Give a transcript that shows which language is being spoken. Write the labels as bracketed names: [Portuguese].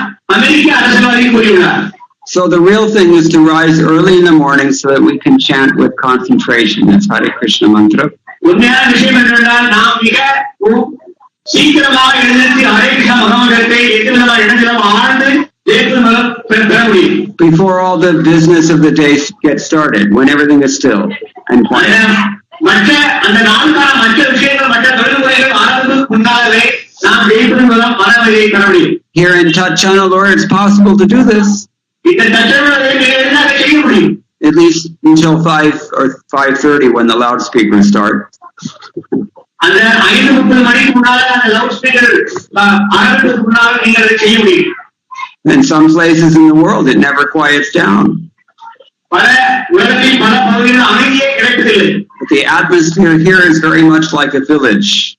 [English] So the real thing is to rise early in the morning so that we can chant with concentration. That's Hare Krishna mantra. [Tamil] உண்மையான விஷயம் என்னவென்றால் நாம் மிக சீக்கிரமாக எழுந்திருச்சு ஹரே கிருஷ்ண மகாமந்திரத்தை எந்த இடத்திலும் ஆழ்ந்து பெற முடியும். [English] Before all the business of the day gets started, when everything is still and quiet. [Tamil] மற்ற அந்த நாளுக்கான மற்ற விஷயங்கள் மற்ற தொழில்முறைகள் ஆரம்பத்துக்கு முன்னாலே நாம் ஜெயிப்பதன் மூலம் மனநிலையை பெற முடியும். [English] Here in Tatchana, Lord, it's possible to do this. [Tamil] இந்த தட்சணை செய்ய முடியும். [English] At least until 5 or 5:30 when the loudspeakers start. [Tamil] அந்த 5:30 மணிக்கு முன்னால அந்த லவுட் ஸ்பீக்கர் ஆரம்பத்துக்கு முன்னால நீங்க அதை செய்ய முடியும். [English] In some places in the world, it never quiets down. [Tamil] பல உலகத்தில் பல பகுதிகளில் அமைதியே கிடைப்பதில்லை. [English] But the atmosphere here is very much like a village.